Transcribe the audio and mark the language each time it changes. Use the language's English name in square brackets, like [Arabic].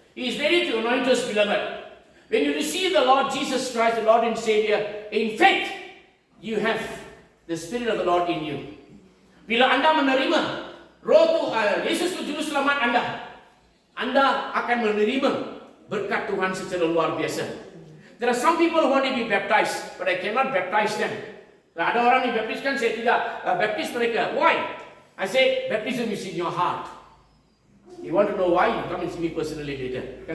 [English] He is ready to anoint us, beloved. When you receive the Lord Jesus Christ, the Lord and Savior, in faith, you have the Spirit of the Lord in you. [Malay] Bila Anda menerima Yesus itu Juru Selamat Anda akan menerima berkat Tuhan secara luar biasa. [English] There are some people who want to be baptized, but I cannot baptize them. [Malay] Ada orang yang baptiskan, saya tidak baptis mereka. [English] Why? I say, baptism is in your heart. You want to know why? You come and see me personally later.